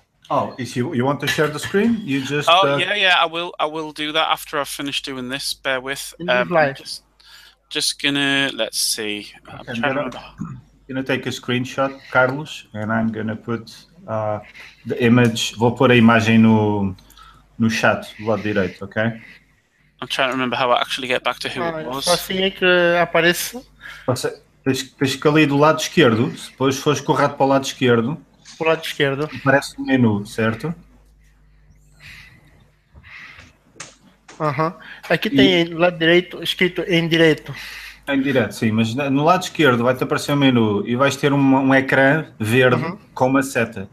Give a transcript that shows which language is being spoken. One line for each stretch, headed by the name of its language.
English: Oh, if you want to share the screen, you just. Oh yeah. I will do that after I've finished doing this. Bear with. Just gonna let's see. I'm trying to remember. Gonna take a screenshot, Carlos, and I'm gonna put the image.
Portuguese: Vou pôr a imagem no chat do lado direito, okay?
English: I'm trying to remember how I actually get back to who it was.
Portuguese: Só assim é que aparece. Tens que ali do lado esquerdo, se depois fores correto para o lado esquerdo, Pro lado esquerdo. aparece um menu, certo? Aqui tem do lado direito escrito em direito. Em direto, sim, mas no lado esquerdo vai-te aparecer um menu e vais ter um ecrã verde com uma seta.